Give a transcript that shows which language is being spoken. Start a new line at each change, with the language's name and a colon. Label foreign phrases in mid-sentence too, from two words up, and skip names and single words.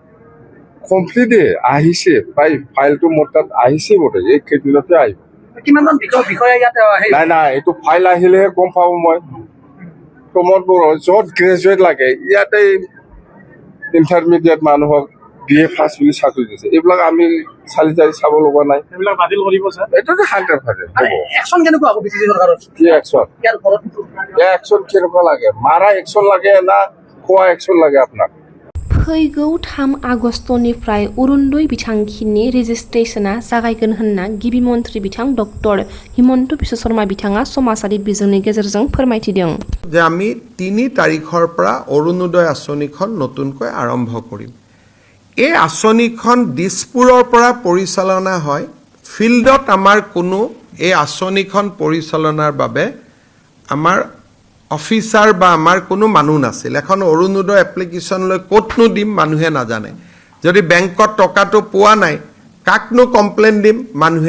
Assamese: কমপ্লিট আহিছে প্ৰায় ফাইলটো মোৰ তাত আহিছে বোধ এই কেইদিনতে আহিব কিমানমান বিষয় ইয়াত নাই নাই এইটো ফাইল আহিলেহে গম পাব মই প্ৰমোদ বড়ো য'ত গ্ৰেজুৱেট লাগে ইয়াতে ইণ্টাৰমিডিয়েট মানুহক BA পাছ বুলি চাকৰি দিছে এইবিলাক আমি চালি জাৰি চাব লগা নাই এইবিলাক বাতিল কৰিব স্যাৰ এইটোতো 100% একশন কেনেকুৱা হ'ব BTC চৰকাৰৰ কি একশন ইয়াৰ ঘৰত একশন কেনেকুৱা লাগে মাৰা একশন লাগে না খোৱা একশন লাগে আপোনাক
Bodo: फैगौ 3 आगस्तनिफ्राय अरुणोदय बिथांखिनि रेजिस्ट्रेशना जागायगोन होनना गिबि मन्थ्रि बिथां डक्टर हिमन्त बिश्व शर्मा बिथाङा समाजारि बिजोंनि गेजेरजों फोरमायथिदों
Assamese: যে আমি 3 তাৰিখৰ পৰা অৰুণোদয় আঁচনিখন নতুনকৈ আৰম্ভ কৰিম এই আঁচনিখন দিছপুৰৰ পৰা পৰিচালনা হয় ফিল্ডত আমাৰ কোনো এই আঁচনিখন পৰিচালনাৰ বাবে আমাৰ অফিচাৰ বা আমাৰ কোনো মানুহ নাছিল এখন অৰুণোদয় এপ্লিকেশ্যন লৈ ক'তনো দিম মানুহে নাজানে যদি বেংকত টকাটো পোৱা নাই কাকনো কমপ্লেইন দিম মানুহে